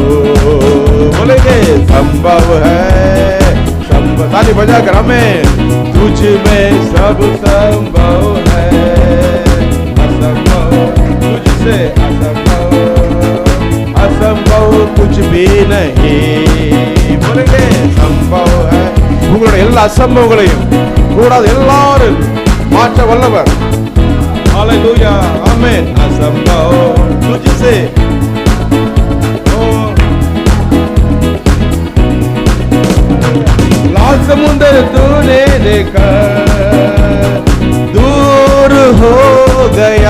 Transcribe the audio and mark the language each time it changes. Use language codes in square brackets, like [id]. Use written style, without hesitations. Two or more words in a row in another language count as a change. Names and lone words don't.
[hi] बोलेंगे संभव है, ताली बजा कर. हमें तुझ में सब संभव है, असंभव तुझसे असंभव, असंभव कुछ भी नहीं. बोलेंगे संभव है. [ta] உங்களுடைய எல்லா அசம்பவங்களையும் கூடாது எல்லாரும் மாற்ற வல்லவர். [hi] हालेलुया. आमीन. असंभव तुझसे. लाल समुद्र तूने देखा, दूर हो गया.